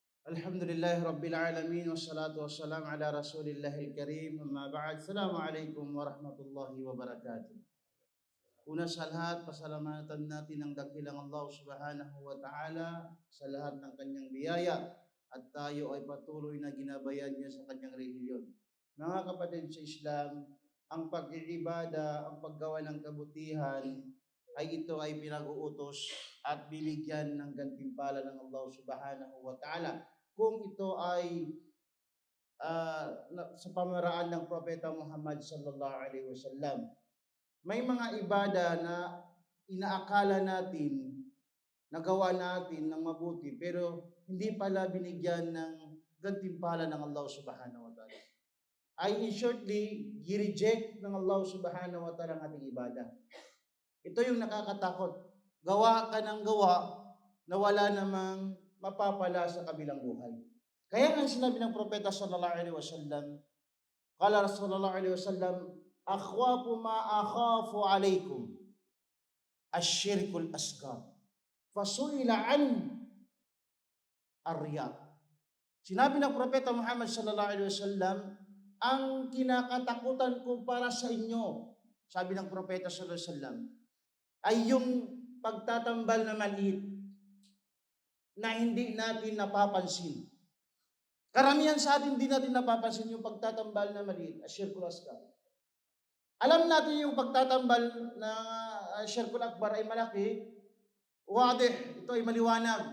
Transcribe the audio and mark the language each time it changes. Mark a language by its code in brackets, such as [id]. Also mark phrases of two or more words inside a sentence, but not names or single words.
[ar] الحمد لله رب العالمين والصلاة والسلام على رسول الله الكريم أما بعد. السلام عليكم ورحمة الله وبركاته. [tl] Una sa lahat, pasalamatan natin ang dakilang [ar] الله سبحانه وتعالى [tl] sa lahat ng kanyang biyaya at tayo ay patuloy na ginabayan niya sa kanyang relihiyon. Mga kapatid sa Islam, ang pag-iibada, ang paggawa ng kabutihan ay ito ay pinag-uutos at bibigyan ng gantimpala ng [ar] الله سبحانه وتعالى [tl] kung ito ay sa pamaraan ng Propeta Muhammad [ar] صلى الله عليه وسلم. [tl] May mga ibada na inaakala natin, nagawa natin ng mabuti, pero hindi pala binigyan ng gantimpala ng [ar] الله سبحانه وتعالى. [en] Ay in shortly, [tl] i-reject ng [ar] الله سبحانه وتعالى [tl] ang ating ibada. Ito yung nakakatakot. Gawa ka ng gawa na wala namang mapapala sa kabilang buhay. Kaya nga sinabi ng Propeta [ar] صلى الله عليه وسلم قال صلى الله عليه وسلم أخوف ما أخاف عليكم الشرك الأصغر فسئل عن الرياء. [tl] Sinabi ng Propeta Muhammad [ar] صلى الله عليه وسلم, [tl] ang kinakatakutan ko para sa inyo, sabi ng Propeta [ar] صلى الله عليه وسلم, [tl] ay yung pagtatambal na maliit na hindi natin napapansin. Karamihan sa atin hindi natin napapansin yung pagtatambal na maliit, [ar] الشرك الأصغر. [tl] Alam natin yung pagtatambal na [ar] الشرك الأكبر [tl] ay malaki, wadih, ito ay maliwanag.